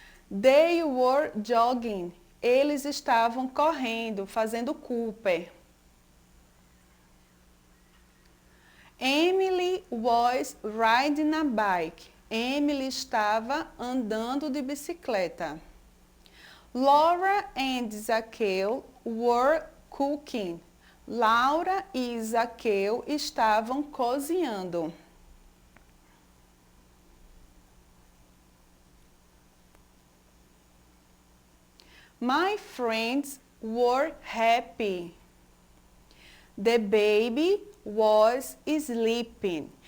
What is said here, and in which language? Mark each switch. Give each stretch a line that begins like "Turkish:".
English: They were jogging.
Portuguese: Eles estavam correndo, fazendo Cooper.
English: Emily was riding a bike.
Portuguese: Emily estava andando de bicicleta.
English: Laura and Zaqueu were cooking.
Portuguese: Laura e Zaqueu estavam cozinhando.
English: My friends were happy. The baby was sleeping.